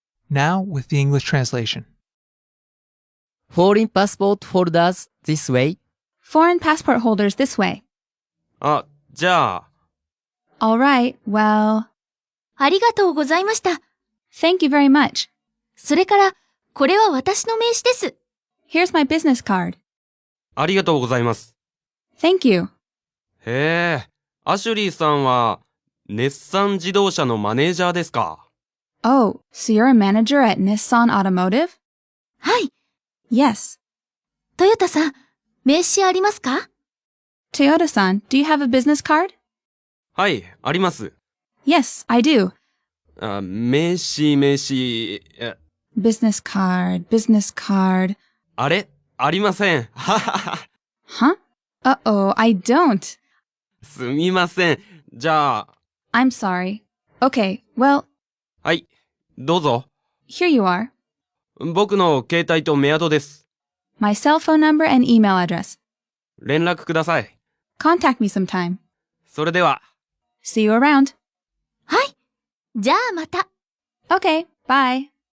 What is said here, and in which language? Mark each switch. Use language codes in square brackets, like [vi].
[en] Now with the English translation. Foreign passport holders this way. Foreign passport holders this way. [ja] あ、じゃあ。 [en] All right, well, [ja] ありがとうございました。 [en] thank you very much. [ja] それから、これは私の名刺です。 [en] Here's my business card. [ja] ありがとうございます。 [en] Thank you. [ja] へえ、アシュリーさんは日産自動車のマネージャーですか？ [en] Oh, so you're a manager at Nissan Automotive? [ja] はい。 [en] Yes. [ja] トヨタさん、名刺ありますか？ [en] Toyota-san, do you have a business card? [ja] はい、あります。 [en] Yes, I do. [ja] 名刺。 [en] Business card. [ja] あれ？ありません。ははは。 [en] Huh? Uh-oh, I don't. [ja] すみません。じゃあ。 [en] I'm sorry. Okay, well, [ja] はい、どうぞ。 [en] here you are. [ja] 僕の携帯とメアドです。 [en] My cell phone number and email address. [ja] 連絡ください。 [en] Contact me sometime. [ja] それでは。 [en] See you around. [ja] はい。じゃあまた。 [en] Okay, bye.